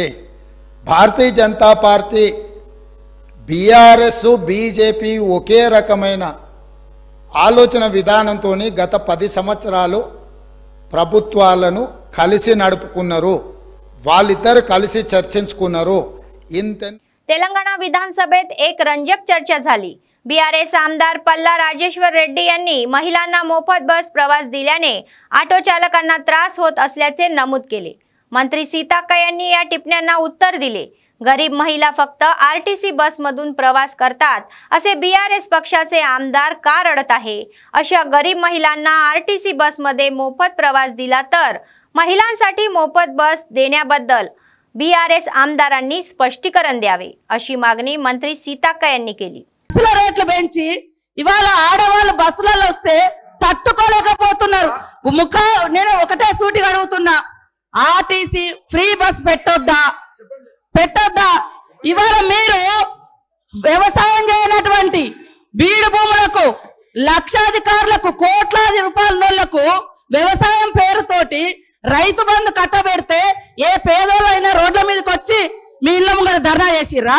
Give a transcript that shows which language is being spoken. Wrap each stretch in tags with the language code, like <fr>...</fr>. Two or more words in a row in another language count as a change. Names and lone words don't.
<te>భారతీయ జనతా పార్టీ, బీఆర్ఎస్, బీజేపీ ఒకే రకమైన ఆలోచన విధానంతో గత 10 సంవత్సరాలు ప్రభుత్వాలను కలిసి నడుపుకున్నారు, వాళ్ళిద్దరు కలిసి చర్చించుకున్నారు।</te> <mr>तेलंगणा विधानसभेत एक रंजक चर्चा झाली। बीआरएस आमदार पल्ला राजेश्वर रेड्डी यांनी महिलांना मोफत बस प्रवास दिल्याने ऑटो चालकांना त्रास होत असल्याचे नमूद केले। मंत्री सीताक्का यांनी या टिप्पण्यांना उत्तर दिले। गरीब महिला फक्त आरटीसी बसमधून प्रवास करतात असे बीआरएस पक्षाचे आमदार का रडत आहे? अशा गरीब महिलांना आरटीसी बसमध्ये मोफत प्रवास दिला तर महिलांसाठी मोफत बस देण्याबद्दल बीआरएस आमदारांनी स्पष्टीकरण द्यावे अशी मागणी मंत्री सीताक्का यांनी केली।</mr> <te>బస్సుల రేట్లు పెంచి ఇవాళ ఆడవాళ్ళు బస్సులలో వస్తే తట్టుకోలేకపోతున్నారు। నేను ఒకటే సూటిగా అడుగుతున్నా, ఆర్టీసీ</te> <en>free bus</en> <te>పెట్టొద్దా? ఇవాళ మీరు వ్యవసాయం చేయనటువంటి బీడు భూములకు, లక్షాధికారులకు, కోట్లాది రూపాయలకు వ్యవసాయం పేరుతోటి రైతు బంధు కట్టబెడితే ఏ పేదోళ్ళైనా రోడ్ల మీదకి వచ్చి మీ ఇళ్ళ ముంగర ధర్నా చేసిర్రా?</te>